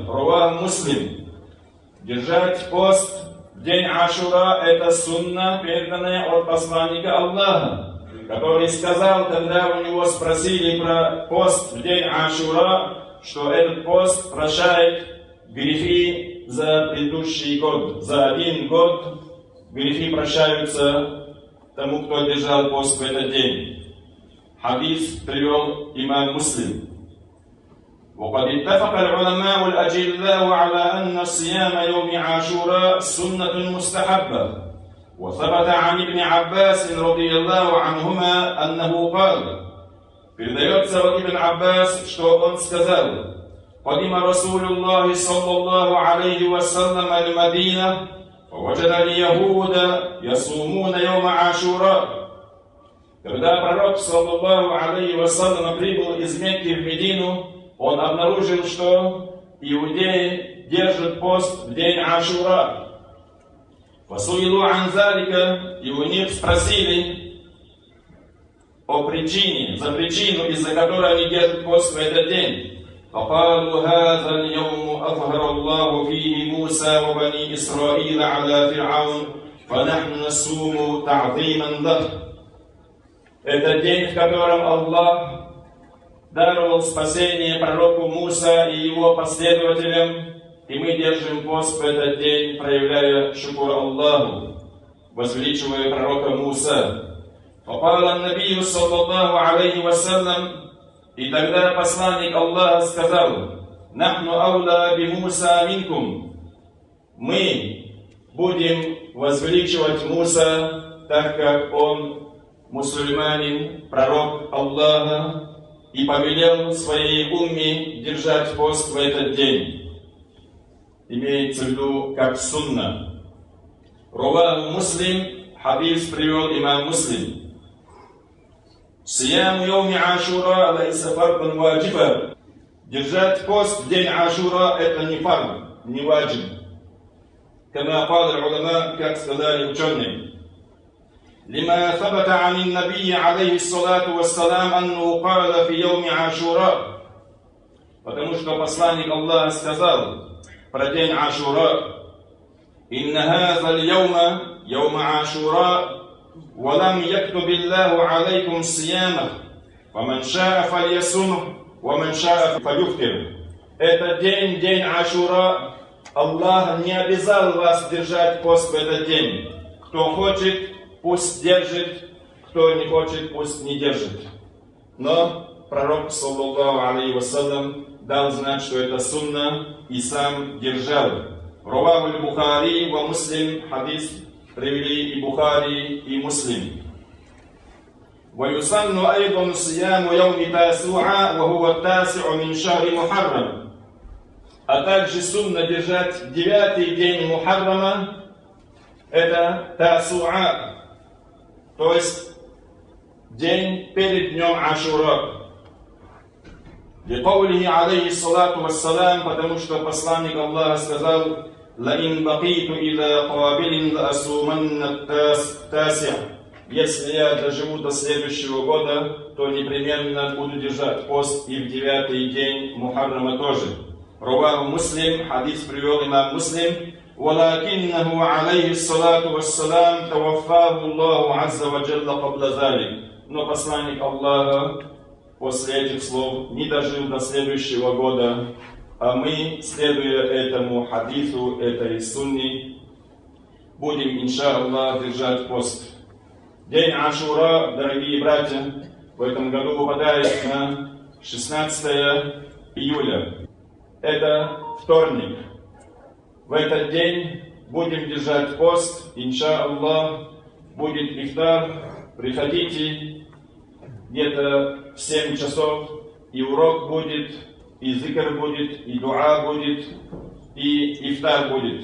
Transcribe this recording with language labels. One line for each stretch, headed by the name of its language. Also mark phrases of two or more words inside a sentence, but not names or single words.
Arabic: رواه مسلم.
Russian: Держать пост в день Ашура — это сунна, переданная от посланника Аллаха, который сказал, когда у него спросили про пост в день Ашура, что этот пост прощает грехи за предыдущий год. За один год грехи прощаются тому, кто держал пост в этот день. Хадис привел имам Муслим.
Arabic: وقد اتفق العلماء الأجلاء على أن صيام يوم عاشوراء سنة مستحبة. وثبت عن ابن عباس رضي الله عنهما أنه قال:
Russian: передается от Ибн Аббас, что он сказал:
Arabic: قدم رسول الله صلى الله عليه وسلم المدينة فوجد اليهود يصومون يوم عاشوراء.
Russian: Когда пророк,
Arabic: صلى الله عليه وسلم,
Russian: прибыл из Мекки в Медину, он обнаружил, что иудеи держат пост в день Ашура.
Arabic: فسئلوا عن ذلك,
Russian: и у них спросили о причине, за причину, из-за которой они держат пост в этот день.
Arabic: فقالوا هذا اليوم أظهر الله فيه موسى وبني إسرائيل على فرعون فنحن نصوم تعظيما له.
Russian: Это день, в котором Аллах даровал спасение пророку Муса и его последователям, и мы держим пост в этот день, проявляя шукур Аллаху, возвеличивая пророка Муса.
Arabic: فقال النبي صلى الله عليه وسلم,
Russian: и тогда посланник Аллаха сказал:
Arabic: «نحن أولى بموسى منكم».
Russian: Мы будем возвеличивать Муса, так как он мусульманин, пророк Аллаха, и повелел своей умме держать пост в этот день. Имеется в виду как сунна.
Arabic: رواه مسلم,
Russian: хадис привел имам Муслим.
Arabic: صيام يوم عاشوراء ليس فرضا واجبا.
Russian: Держать пост в день Ашура — это не фард, не ваджиб.
Arabic: كما قال العلماء,
Russian: как сказали ученые.
Arabic: لما ثبت عن النبي عليه الصلاة والسلام أنه قال في يوم عاشوراء.
Russian: Потому что посланник Аллаха сказал про день Ашура:
Arabic: إن هذا اليوم يوم عاشوراء ولم يكتب الله عليكم صيامه فمن شاء فليصمه ومن شاء فليفطر.
Russian: Этот день, день Ашура, Аллах не обязал вас держать пост в этот день. Кто хочет, пусть держит, кто не хочет, пусть не держит. Но пророк,
Arabic: صلى الله عليه وسلم,
Russian: дал знать, что это сунна, и сам держал.
Arabic: رواه بخاري ومسلم,
Russian: хадис привели и Бухари, и Муслим.
Arabic: ويسن أيضا صيام يوم تاسوعا وهو التاسع من شهر محرم.
Russian: А также сунна держать 9-й день Мухаррама, это Тасуа, то есть день перед днем Ашура.
Arabic: لقوله عليه الصلاة والسلام,
Russian: потому что посланник Аллаха сказал:
Arabic: لئن بقيت إلى قابل لأصومن التاسع.
Russian: Если я доживу до следующего года, то непременно буду держать пост и в 9-й день Мухаррама тоже.
Arabic: رواه مسلم,
Russian: хадис привел имам Муслим.
Arabic: ولكنه عليه الصلاة والسلام توفاه الله عز وجل قبل ذلك.
Russian: Но посланник Аллаха после этих слов не дожил до следующего года, а мы, следуя этому хадису, этой сунне, будем, иншаллах, держать пост. День Ашура, дорогие братья, в этом году выпадает на 16 июля. Это вторник. В этот день будем держать пост, иншаллах, будет ифтар. Приходите где-то в 7 часов, и урок будет, и зикр будет, и дуа будет, и ифтар будет.